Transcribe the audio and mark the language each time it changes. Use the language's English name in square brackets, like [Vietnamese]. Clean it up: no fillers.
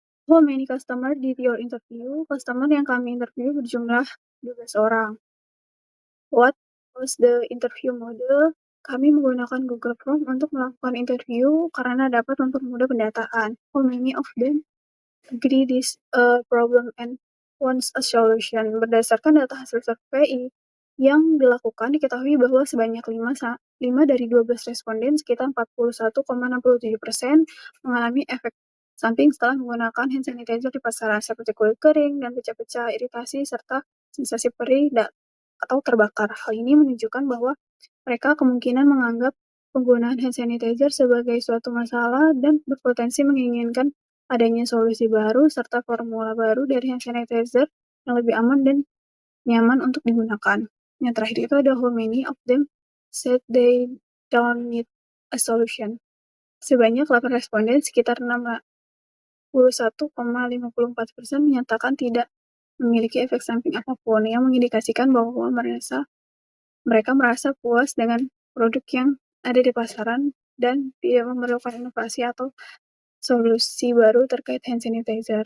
[English] How many customer did your interview? [Indonesian] Customer yang kami interview berjumlah 12 orang. [English] What was the interview model? [Indonesian] Kami menggunakan Google Form untuk melakukan interview karena dapat mempermudah pendataan. [English] How many of them agree this problem and wants a solution? [Indonesian] Berdasarkan data hasil survei yang dilakukan, diketahui bahwa sebanyak 5 dari 12 responden, sekitar 41,67%, mengalami efek samping setelah menggunakan hand sanitizer di pasaran, seperti kulit kering dan pecah-pecah, iritasi, serta sensasi perih atau terbakar. Hal ini menunjukkan bahwa mereka kemungkinan menganggap penggunaan hand sanitizer sebagai suatu masalah dan berpotensi menginginkan adanya solusi baru serta formula baru dari hand sanitizer yang lebih aman dan nyaman untuk digunakan. Yang terakhir itu ada [English] how many of them said they don't need a solution. [Indonesian] Sebanyak 8 responden, sekitar 61,54% menyatakan tidak memiliki efek samping apapun, yang mengindikasikan bahwa mereka merasa puas dengan produk yang ada di pasaran dan tidak memerlukan inovasi atau solusi baru terkait hand sanitizer.